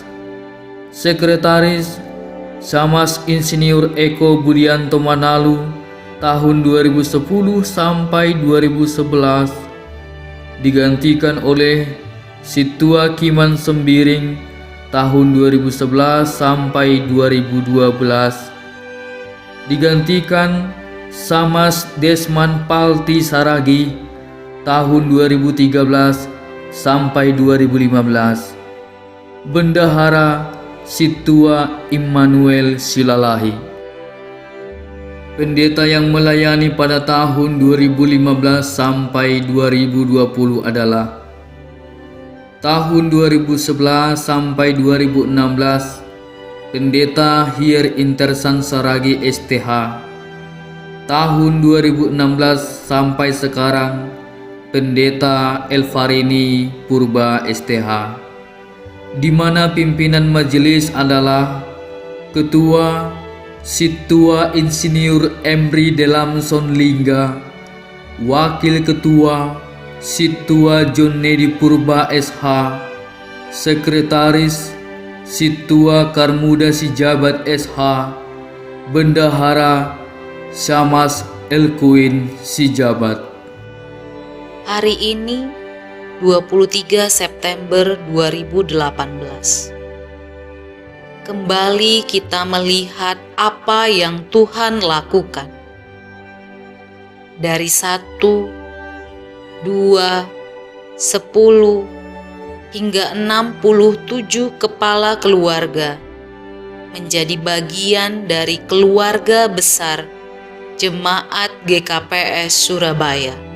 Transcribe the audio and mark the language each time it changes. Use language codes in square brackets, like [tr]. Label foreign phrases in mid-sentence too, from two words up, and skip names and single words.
[id] Sekretaris Samas Insinyur Eko Budianto Manalu tahun 2010 sampai 2011, digantikan oleh Situa Kiman Sembiring tahun 2011 sampai 2012, digantikan Samas Desman Palti Saragi tahun 2013 sampai 2015. Bendahara Situa Immanuel Silalahi. Pendeta yang melayani pada tahun 2015 sampai 2020 adalah tahun 2011 sampai 2016 Pendeta Hir Intersan Saragi STH, tahun 2016 sampai sekarang Pendeta Elfarini Purba STH, di mana pimpinan majelis adalah Ketua Situa Insinyur Emri Delamson Lingga, Wakil Ketua Situa John Nedi Purba SH, Sekretaris Situa Karmuda Sijabat SH, Bendahara Syamas Elkuin Sijabat. Hari ini 23 September 2018. Kembali kita melihat apa yang Tuhan lakukan. Dari 1, 2, 10 hingga 67 kepala keluarga menjadi bagian dari keluarga besar Jemaat GKPS Surabaya.